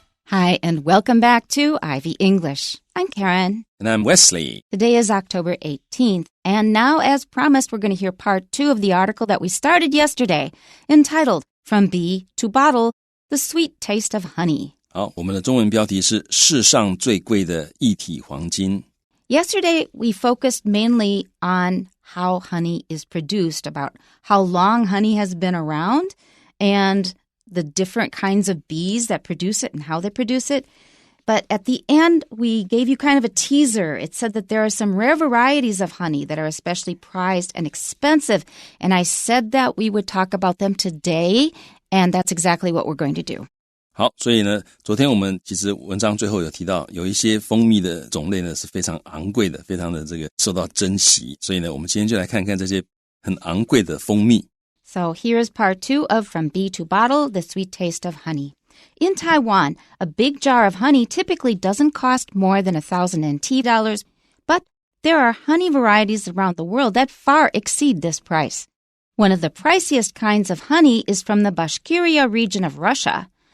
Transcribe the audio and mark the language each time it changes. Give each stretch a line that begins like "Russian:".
English: Hi, and welcome back to Ivy English. I'm Karen. And I'm Wesley. Today is October 18th, and now, as promised, we're going to hear part 2 of the article that we started yesterday, entitled From Bee to Bottle, The Sweet Taste of Honey.
Chinese: 好，我们的中文标题是世上最贵的液体黄金。
English: Yesterday, we focused mainly on how honey is produced, about how long honey has been around, and the different kinds of bees that produce it and how they produce it. But at the end, we gave you kind of a teaser. It said that there are some rare varieties of honey that are especially prized and expensive. And I said that we would talk about them today, and that's exactly what we're going to do.
Chinese: 好，所以呢，昨天我们其实文章最后有提到，有一些蜂蜜的种类呢是非常昂贵的，非常的这个受到珍惜。所以呢，我们今天就来看看这些很昂贵的蜂蜜。
English: So here's part 2 of From Bee to Bottle, The Sweet Taste of Honey. In Taiwan, a big jar of honey typically doesn't cost more than 1,000 NT dollars, but there are honey varieties around the world that far exceed this price. One of the priciest kinds of honey is from the Bashkiria region of Russia.